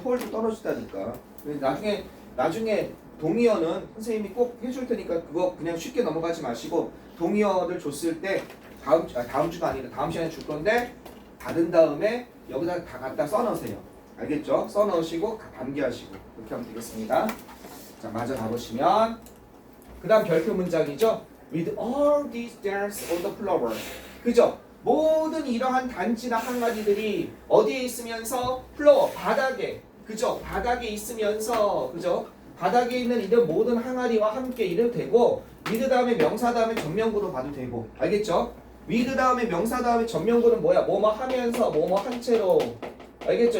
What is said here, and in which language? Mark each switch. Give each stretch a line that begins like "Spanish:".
Korean: 폴도 떨어지다니까. 나중에 동의어는 선생님이 꼭 해줄 테니까 그거 그냥 쉽게 넘어가지 마시고 동의어를 줬을 때 다음 주가 아니라 다음 시간에 줄 건데 받은 다음에 여기다 다 갖다 써넣으세요. 알겠죠? 써넣으시고 암기하시고 그렇게 하면 되겠습니다. 자, 마저 가보시면 그 다음 별표 문장이죠.
English: With all these stars on the floor.
Korean: 그죠? 모든 이러한 단지나 항아리들이 어디에 있으면서 플로어 바닥에. 그죠? 바닥에 있으면서. 그죠? 바닥에 있는 이런 모든 항아리와 함께 이래도 되고 with 다음에 명사 다음에 전명구로 봐도 되고. 알겠죠? with 다음에 명사 다음에 전명구는 뭐야? 뭐뭐 하면서 뭐뭐 한 채로. 알겠죠?